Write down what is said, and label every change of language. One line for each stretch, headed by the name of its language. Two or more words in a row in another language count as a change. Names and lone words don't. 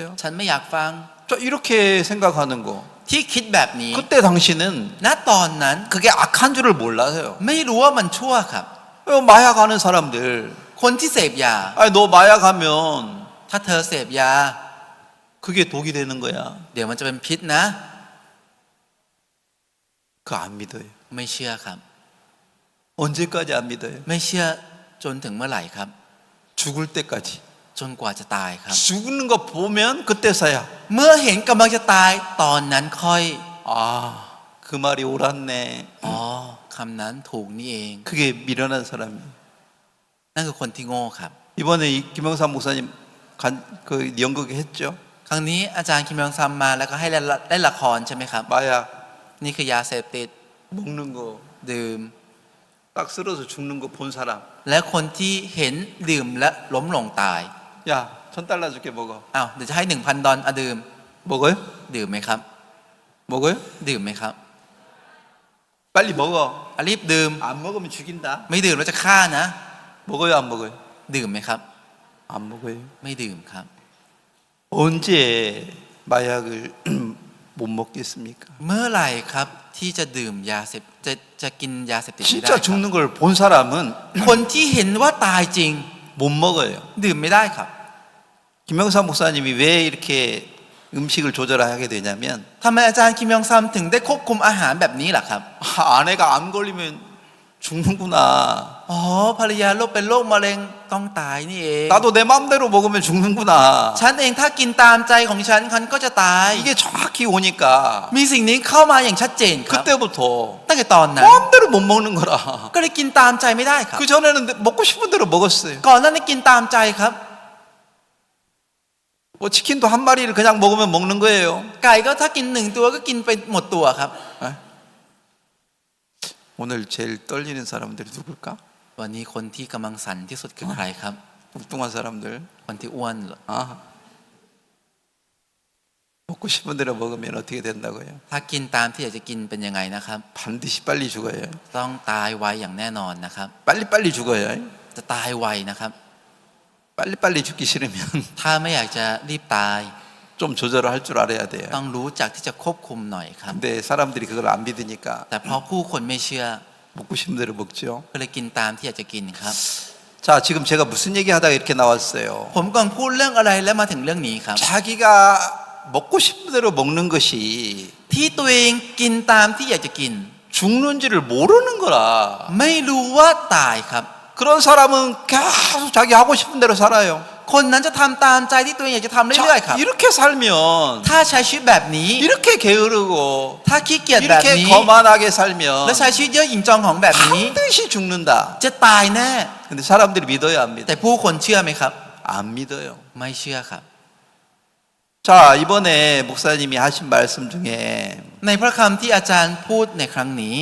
Thai: ฉันไม่อยากฟัง
Korean: 저 이렇게 생각하는 거.
Thai: ที่คิดแบบนี้
Korean: 그때 당신은
Thai: ณตอนนั้น
Korean: 그게 악한 줄을 몰라요.
Thai: ไม่รู้ว่ามันชั่วครับ
Korean: 마약하는 사람들.
Thai: คนที่เสพยา
Korean: 아니 너 마약하면
Thai: ถ้าเธอเสพยา
Korean: 그게 독이 되는 거야.
Thai: เดี๋ยวมันจะเป็นพิษนะ
Korean: 그거 안 믿어요.
Thai: ไม่เชื่อครับ
Korean: 언제까지 안 믿어요?
Thai: ไม่เชื่อจนถึงเมื่อไหร่ครับ
Korean: 죽을 때까지.
Thai: จนกว่าจะตายครับ
Korean: 죽는 거 보면 그때서야
Thai: เมื่อเห็นกำลังจะตายตอนนั้นค่อย
Korean: 그 말이 옳았네.
Thai: อ๋อคำนั้นถูกนี่เอง
Korean: 그게 미련한 사람이에요.
Thai: นั่นคือคนที่โง่ครับ
Korean: 이번에 이 김영삼 목사님 그 연극 했죠.
Thai: ครั้งนี้อาจารย์คิมยองซัมมาแล้วก็ให้เล่นละครใช่ไหมครับ
Korean: 마약
Thai: นี่คือยาเสพติด
Korean: 먹는 거
Thai: ดื่ม
Korean: 딱 쓰러져 죽는 거 본 사람.
Thai: และคนที่เห็นดื่มและล้มลงตาย
Korean: 야, $1,000 줄게 먹어.
Thai: อ้าวเดี๋ยวจะให้ 1,000 ดอลลาร์ดื่ม
Korean: 먹어요?
Thai: ดื่มไหมครับ
Korean: 먹어요?
Thai: ดื่มไหมครับ
Korean: 빨리 먹어.
Thai: รีบดื่ม
Korean: 안 먹으면 죽인다.
Thai: ไม่ดื่มแล้วจะฆ่านะ
Korean: 먹어요, 안 먹어요?
Thai: ดื่มไหมครับ
Korean: 안 먹어요.
Thai: ไม่ดื่มครับ
Korean: 언제 마약을 못 먹겠습니까?
Thai: เมื่อไหร่ครับที่จะดื่มยาเสพจะกินยาเสพติดไม่ได้
Korean: 진짜 죽는 걸 본 사람은
Thai: คนที่เห็นว่าตายจริง
Korean: 못 먹어요.
Thai: ดื่มไม่ได้ครับ
Korean: 김영삼 목사님이 왜 이렇게 음식을 조절하게 되냐면
Thai: ทำไมอาจารย์คิมยองซัมถึงได้ควบคุมอาหารแบบนี้ล่ะครับ
Korean: 아내가 암 걸리면 죽는구나.
Thai: อ๋อภรรยาโรคเป็นโรคมะเร็งต้องตายนี่เอง
Korean: 나도 내 마음대로 먹으면 죽는구나.
Thai: ฉันเองถ้ากินตามใจของฉันก็จะตาย
Korean: 이게 정확히 오니까
Thai: มีสิ่งนี้เข้ามาอย่างชัดเจนครับ
Korean: 그때부터
Thai: ตั้งแต่ตอนนั้น
Korean: 마음대로 못 먹는 거라.
Thai: ก็เลยกินตามใจไม่ได้ครับ
Korean: 그 전에는 먹고 싶은 대로 먹었어요.
Thai: ก่อนหนั้นกินตามใจครับ
Korean: 뭐 치킨도 한 마리를 그냥 먹으면 먹는 거예요.
Thai: ไก่ก็ถ้ากินหนึ่งตัวก็กินไปหมดตัวครับ 에?
Korean: 오늘 제일 떨리는 사람들이 누굴까?
Thai: วันนี้คนที่กำลังสั่นที่สุดคือใครครับ
Korean: 뚱뚱한 사람들.
Thai: คนที่อ้วนเหรอ 아.
Korean: 먹고 싶은 대로 먹으면 어떻게 된다고요?
Thai: ถ้ากินตามที่อยากจะกินเป็นยังไงนะครับ
Korean: 반드시 빨리 죽어요.
Thai: ต้องตายไวอย่างแน่นอนนะครับ
Korean: 빨리빨리 죽어요.
Thai: จะตายไวนะครับ
Korean: 빨리빨리 죽기 싫으면
Thai: ถ้าไม่อยากจะรีบตาย
Korean: 좀 조절을 할 줄 알아야 돼요.
Thai: ต้องรู้จักที่จะควบคุมหน่อยครับ
Korean: 근데 사람들이 그걸 안 믿으니까
Thai: แต่เพราะผู้คนไม่เชื่อ
Korean: 먹고 싶은 대로 먹죠.
Thai: ก็เลยกินตามที่อยากจะกินครับ
Korean: 자, 지금 제가 무슨 얘기 하다가 이렇게 나왔어요.
Thai: ผมกำลังพูดเรื่องอะไรและมาถึงเรื่องนี้ครับ
Korean: 자기가 먹고 싶은 대로 먹는 것이
Thai: ที่ตัวเองกินตามที่อยากจะกิน
Korean: 죽는지를 모르는 거라.
Thai: ไม่รู้ว่าตายครับ
Korean: 그런 사람은 계속 자기 하고 싶은 대로 살아요.
Thai: คนนั้นจะทำตามใจที่ตัวเองอยากจะทำเรื่อยๆครับ
Korean: 자, 이렇게 살면
Thai: ถ้าใช้ชีวิตแบบนี้
Korean: 이렇게 게으르고
Thai: ถ้าขี้เกียจแบบ
Korean: 이렇게
Thai: นี้
Korean: 거만하게 살면
Thai: และใช้ชีวิตเย่อหยิ่งจองของแบบนี้
Korean: 반드시 죽는다.
Thai: จะตายแน่
Korean: 근데 사람들이 믿어요, 안 믿어요?
Thai: แต่ผู้คนเชื่อไหมครับ
Korean: 안 믿어요.
Thai: ไม่เชื่อครับ
Korean: 자, 이번에 목사님이 하신 말씀 중에
Thai: ในพระคำที่อาจารย์พูดในครั้งนี้